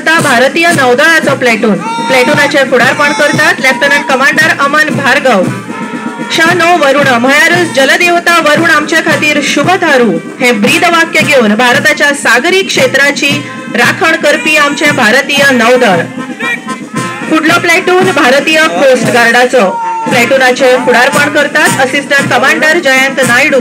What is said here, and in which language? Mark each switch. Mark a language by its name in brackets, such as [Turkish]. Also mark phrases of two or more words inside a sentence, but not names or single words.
[Konkani] भारतीय नौदळाचो प्लेटून प्लेटूनाचे फुडारपण करतात लेफ्टनंट कमांडर अमन भार्गव. [Sanskrit] शा 9 वरुण [Konkani] म्हळ्यारच जलदेवता वरुण आमच्या खातीर शुभ थारू हे ब्रीद वाक्य घेऊन भारताच्या सागरी क्षेत्राची राखण करपी आमचे भारतीय नौदळ. फुडलो प्लेटून भारतीय कोस्ट गार्डाचो प्लेटूनाचे फुडारपण करतात असिस्टंट कमांडर जयंत नायडू.